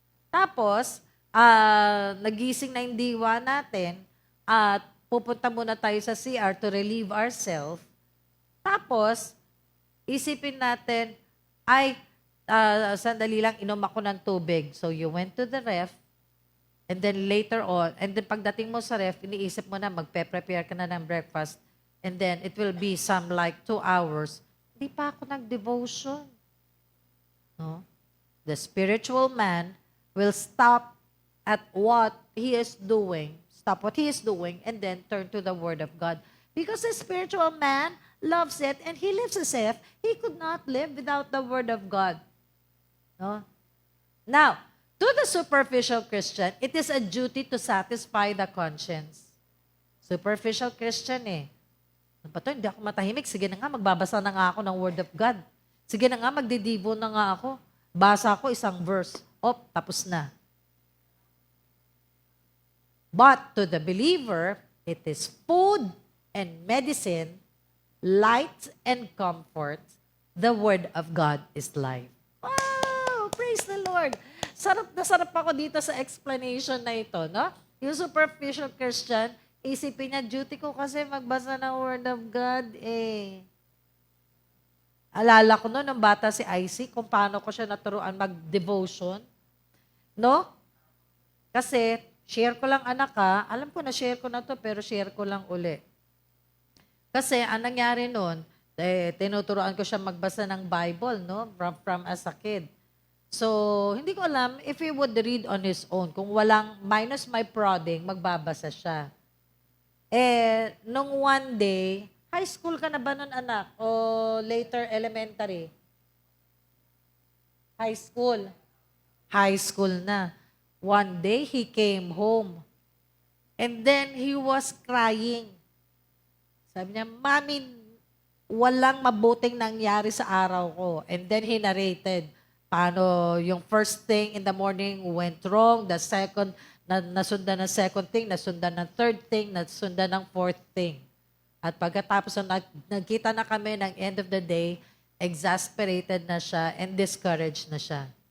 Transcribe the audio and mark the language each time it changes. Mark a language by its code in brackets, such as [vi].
[tl] Tapos, nagising na yung diwa natin at pupunta muna tayo sa CR [en] to relieve ourselves. [tl] Tapos, isipin natin, ay, sandali lang, inom ako ng tubig. [en] So, you went to the ref, and then later on, and then [tl] pagdating mo sa ref, iniisip mo na, magpe-prepare ka na ng breakfast, [en] and then it will be some like 2 hours. [tl] Hindi pa ako nag-devotion. No? [en] The spiritual man will stop at what he is doing, and then turn to the Word of God. Because the spiritual man loves it, and he lives as if he could not live without the Word of God. No? Now, to the superficial Christian, it is a duty to satisfy the conscience. [tl] Superficial Christian Ano ba to? Hindi ako matahimik. Sige na nga, magbabasa na nga ako ng Word of God. Sige na nga, magdidibo na nga ako. Basa ako isang verse. Tapos na. [en] But to the believer, it is food and medicine, light and comfort. The Word of God is life. Wow! Praise the Lord! [tl] Sarap na sarap ako dito sa explanation na ito, no? Yung superficial Christian, isipin niya, duty ko kasi magbasa ng Word of God, Alala ko noon, nung bata si Isaac, kung paano ko siya naturuan mag-devotion. No? Kasi, share ko lang anak alam ko na share ko na to, pero share ko lang uli. Kasi, ang nangyari noon, tinuturuan ko siya magbasa ng Bible, no? [en] From as a kid. [tl] So, hindi ko alam [en] if he would read on his own. [tl] Kung walang minus my prodding, magbabasa siya. Nung one day, high school ka na ba nun, anak? [en] O later elementary? High school. High school na. One day, he came home. And then, he was crying. [tl] Sabi niya, Mami, walang mabuting nangyari sa araw ko. [en] And then, he narrated paano yung first thing in the morning went wrong, the second, nasundan ng second thing, nasundan ng third thing, nasundan ng fourth thing. [tl] At pagkatapos, nagkita na kami ng end of the day, exasperated na siya and discouraged na siya.